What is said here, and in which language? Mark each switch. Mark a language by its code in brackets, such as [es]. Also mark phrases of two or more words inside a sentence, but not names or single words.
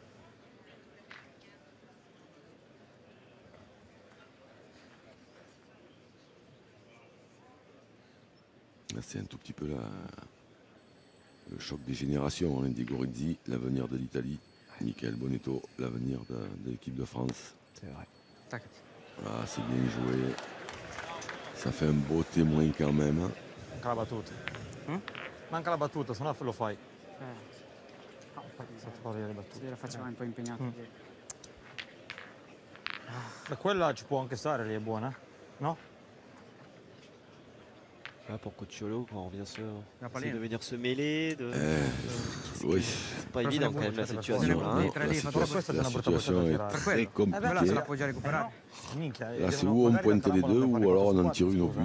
[fr] C'est un tout petit peu le choc des générations. Diego Rizzi, l'avenir de l'Italie. Michael Bonetto, l'avenir de l'équipe de France. C'est vrai. Ah, c'est bien joué. Ça fait un beau témoin quand même. [it] Manca la battuta. Manca la battuta, se no lo fai. Sì, la facciamo un po' impegnata. Da quella ci può anche stare, lì è buona, no? [fr] Là, pour Cocciolo, quand on vient de venir se mêler, oui. C'est pas évident quand même la situation là. La situation est très compliquée. Là, c'est où on pointe les deux ou alors on en tire une au but.